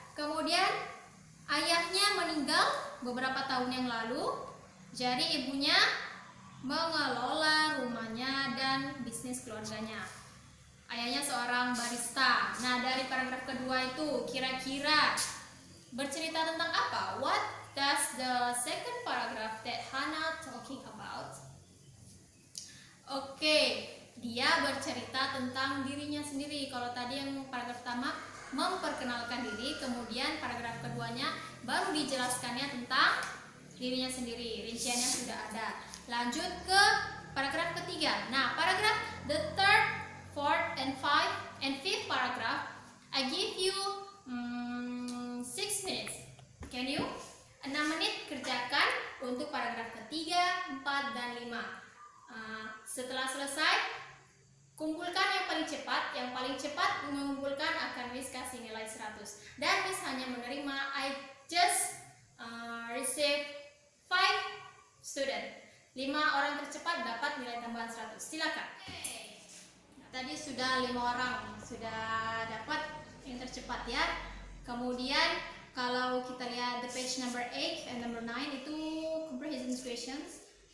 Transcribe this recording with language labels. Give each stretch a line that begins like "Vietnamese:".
Indonesian: Kemudian ayahnya meninggal beberapa tahun yang lalu, jadi ibunya mengelola rumahnya dan bisnis keluarganya. Ayahnya seorang barista. Nah, dari paragraf kedua itu kira-kira bercerita tentang apa?
English: What does the second paragraph that Hana talking about?
Indonesian: Oke, dia bercerita tentang dirinya sendiri. Kalau tadi yang paragraf pertama memperkenalkan diri, kemudian paragraf keduanya baru dijelaskannya tentang dirinya sendiri. Rinciannya sudah ada. Lanjut ke paragraf ketiga. Nah, paragraf
English: the third, fourth, and fifth paragraph, I give you 6 minutes. Can you?
Indonesian: 6 menit kerjakan untuk paragraf ketiga, 4, dan 5. Setelah selesai, kumpulkan yang paling cepat. Yang paling cepat mengumpulkan akan Miss kasih nilai 100. Dan Miss hanya menerima,
English: I just receive 5 student.
Indonesian: 5 orang tercepat dapat nilai tambahan 100. Silakan. Nah, tadi sudah 5 orang sudah dapat yang tercepat ya. Kemudian kalau kita lihat
English: the page number 8 and number 9 itu comprehension questions.